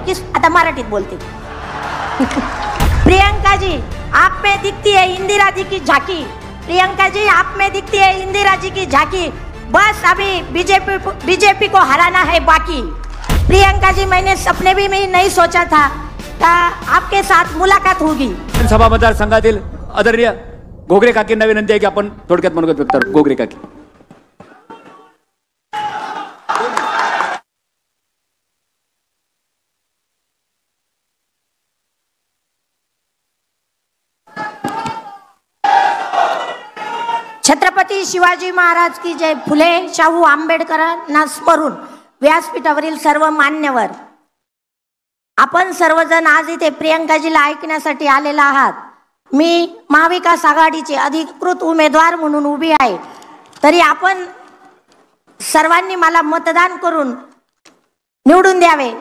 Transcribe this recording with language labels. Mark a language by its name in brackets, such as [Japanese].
[Hindi] किस [Marathi] आता मराठीत बोलते [Hindi] प्रियंका जी आप में दिखती है इंदिरा जी की झांकी, प्रियंका जी आप में दिखती है इंदिरा जी की झांकी, बस अभी बीजेपी को हराना है बाकी। प्रियंका जी मैंने सपने भी में नहीं सोचा था का आपके साथ मुलाकात होगी। [Marathi] सभा मतदार संघातील आदरणीय घोगरे काकींना विनंती आहे की आपण थोडक्यात मनोगत व्यक्त करू। घोगरे काकी [Hindi] छत्रपती शिवाजी महाराज की जय। [Marathi] फुले शाहू आंबेडकरांना स्मरून व्यासपीठावरील सर्व मान्यवर, आपण सर्वजण आज इथे प्रियंकाजीला ऐकण्यासाठी आलेला आहात। मी महाविकास आघाडीचे अधिकृत उमेदवार म्हणून उभी आहे, तरी आपण सर्वांनी मला मतदान करून निवडून द्यावे।